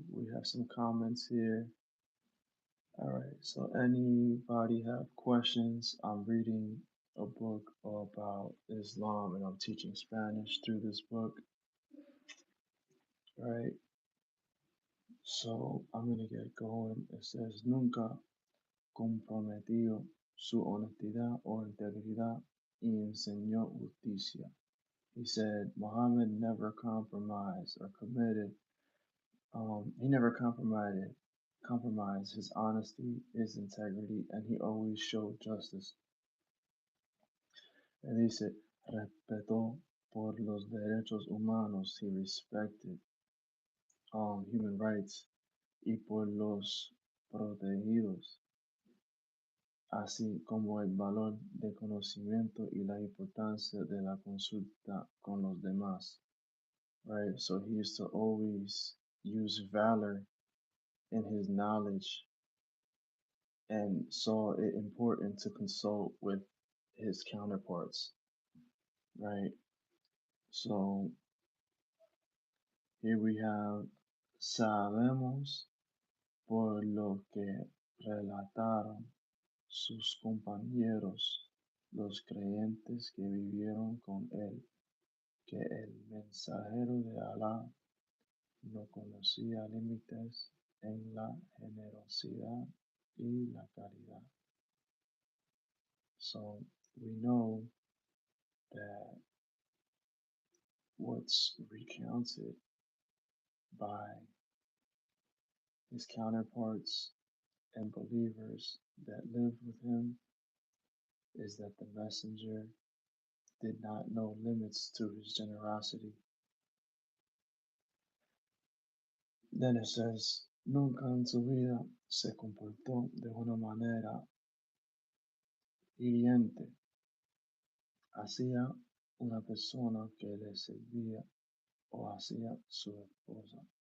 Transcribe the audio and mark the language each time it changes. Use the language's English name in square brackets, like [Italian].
[English] We have some comments here. All right, so anybody have questions? I'm reading a book about Islam and I'm teaching Spanish through this book. All right, so I'm gonna get going. It says, [Spanish] Nunca comprometió su honestidad o integridad y enseñó justicia. [English] He said Muhammad never compromised or committed. He never compromised his honesty, his integrity, and he always showed justice. [Spanish] Él dice, respetó por los derechos humanos. [English] He respected human rights [Spanish] y por los protegidos, así como el valor de conocimiento y la importancia de la consulta con los demás. [English] Right? So he used to always use valor in his knowledge and saw it important to consult with his counterparts. Right? So here we have [Spanish] sabemos por lo que relataron sus compañeros, los creyentes que vivieron con él, que el mensajero de Alá no conocía límites en la generosidad y la caridad. [English] So we know that what's recounted by his counterparts and believers that lived with him is that the messenger did not know limits to his generosity. Then it says, [Spanish] nunca en su vida se comportó de una manera hiriente hacia una persona que le servía o hacia su esposa.